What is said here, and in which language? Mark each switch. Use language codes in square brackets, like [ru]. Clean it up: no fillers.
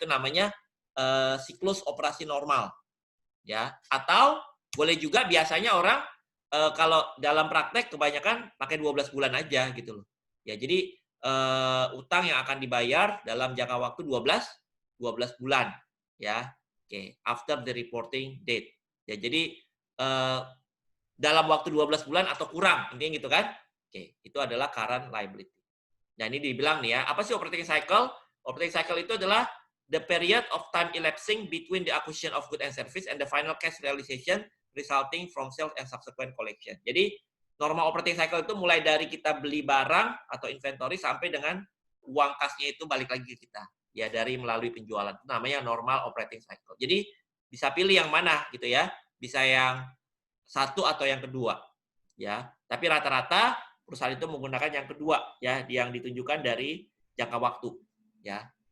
[id] Itu namanya siklus operasi normal. Ya, atau boleh juga biasanya orang kalau dalam praktek kebanyakan pakai 12 bulan aja gitu loh. Ya, jadi utang yang akan dibayar dalam jangka waktu 12 bulan ya. [en] Oke, after the reporting date. [id] Ya, jadi dalam waktu 12 bulan atau kurang, intinya gitu kan. Oke, itu adalah current liability. Nah, ini dibilang nih ya, apa sih operating cycle? [en] Operating cycle [id] itu adalah [en] the period of time elapsing between the acquisition of good and service and the final cash realization resulting from sales and subsequent collection. [id] Jadi normal operating cycle itu mulai dari kita beli barang atau inventory sampai dengan uang kasnya itu balik lagi ke kita. Ya, dari melalui penjualan. Itu namanya normal operating cycle. Jadi bisa pilih yang mana gitu ya. Bisa yang satu atau yang kedua. Ya, tapi rata-rata perusahaan itu menggunakan yang kedua ya, yang ditunjukkan dari jangka waktu ya.